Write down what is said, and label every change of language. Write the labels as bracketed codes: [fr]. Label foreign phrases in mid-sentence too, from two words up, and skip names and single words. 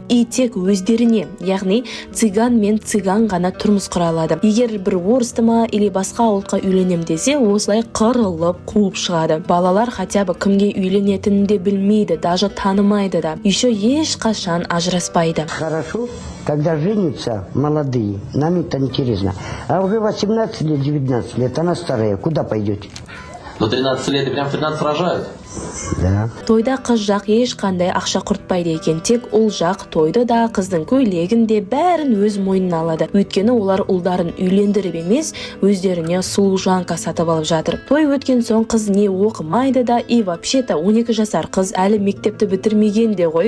[kk] И тек өздеріне, яғни цыган мен цыган ғана тұрмыс құра алады. Егер бір орыстыма или басқа ұлтқа үйленем десе, осылай қырылып қуып шығады. Балалар [ru] хотя бы [kk] кімге үйленетінін де білмейді, даже танымайды да. Еще ешқашан ажыраспайды. [ru] Хорошо, когда женятся молодые, нам это интересно. А уже 18 лет, 19 лет, она старая, куда пойдете? До 13 лет и прям 13 рожают. Да. [kk] Тойда қыз жақ ешқандай ақша құртпайды екен, тек ұл жақ тойды да, қыздың көйлегін де бәрін өз мойнына алады. Өйткені олар ұлдарын үйлендіріп емес, өздеріне служанка сатып алып жатыр. Той өткен соң қыз не оқымайды да, [ru] и вообще-то [kk] 12 жасар қыз әлі мектепті бітірмеген де ғой.